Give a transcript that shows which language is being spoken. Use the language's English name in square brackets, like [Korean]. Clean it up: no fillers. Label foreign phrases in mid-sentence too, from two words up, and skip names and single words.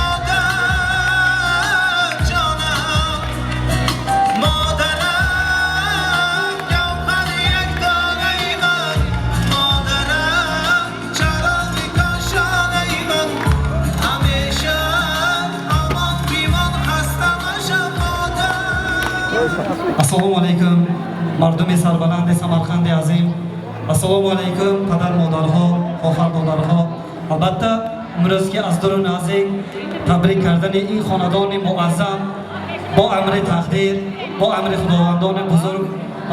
[Persian] مادر جانم مادرم گوهر یک دانه من مادرم چراغی کاشانه من همیشه امان بیمان خسته مشو مادر [Tajik] ассалому алайкум мардуми сарбаланди самарқанди азим ассалому алайкум падар модарҳо хоҳар додарҳо албатта имрӯз ки аз дуру наздик табрик кардани ин хонадони муаззам бо амри тақдир бо амри худовандони бузург ба